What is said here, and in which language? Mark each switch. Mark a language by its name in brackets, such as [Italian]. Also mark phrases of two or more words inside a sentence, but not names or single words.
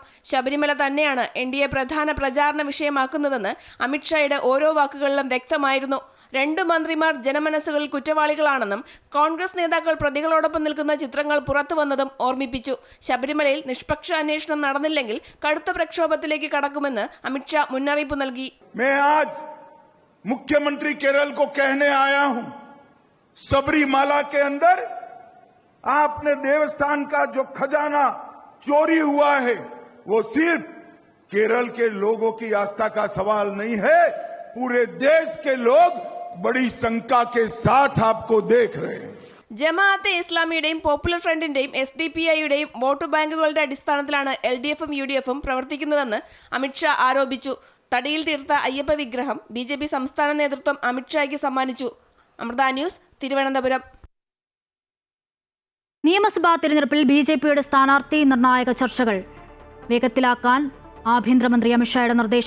[Malayalam] ശബരിമല തന്നെയാണ് NDA പ്രധാന പ്രചാരണ വിഷയമാക്കുന്നതെന്ന് അമിത്ഷായുടെ ഓരോ വാക്കുകളിലും വ്യക്തമായിരുന്നു. 2 മന്ത്രിമാർ ജനമനസ്സുകളിൽ കുറ്റവാളികളാണെന്നും കോൺഗ്രസ് നേതാക്കൾ പ്രതികളോടൊപ്പം നിൽക്കുന്ന ചിത്രങ്ങൾ പുറത്തുവന്നതും ഓർമ്മിപ്പിച്ചു. ശബരിമലയിൽ നിഷ്പക്ഷ അന്വേഷണം നടന്നില്ലെങ്കിൽ കടുത്ത പ്രക്ഷോഭത്തിലേക്ക് കടക്കുമെന്ന് അമിത്ഷാ മുന്നറിയിപ്പ് നൽകി. [Hindi] मैं आज मुख्यमंत्री केरल को कहने आया हूं, सबरीमाला के अंदर आपने देवस्थान का जो खजाना चोरी हुआ है वो सिर्फ केरल के लोगों की आस्था का सवाल नहीं है, पूरे देश के लोग बड़ी शंका के साथ आपको देख रहे हैं. [Malayalam] ജമാഅത്തെ ഇസ്ലാമിയുടെയും പോപ്പുലർ ഫ്രണ്ടിന്റെയും SDPIയുടെയും വോട്ട് ബാങ്കുകളുടെ അടിസ്ഥാനത്തിലാണ് LDFും UDFും പ്രവർത്തിക്കുന്നതെന്ന് അമിത്ഷാ ആരോപിച്ചു. തടിയിൽ തീർത്ത അയ്യപ്പ വിഗ്രഹം BJP സംസ്ഥാന നേതൃത്വം അമിത്ഷായ്ക്ക് സമ്മാനിച്ചു. അമൃത ന്യൂസ്, തിരുവനന്തപുരം. നിയമസഭാ തിരഞ്ഞെടുപ്പിൽ BJPയുടെ സ്ഥാനാർത്ഥി നിർണായക ചർച്ചകൾ വേഗത്തിലാക്കാൻ ആഭ്യന്തരമന്ത്രി അമിത്ഷായുടെ നിർദ്ദേശം.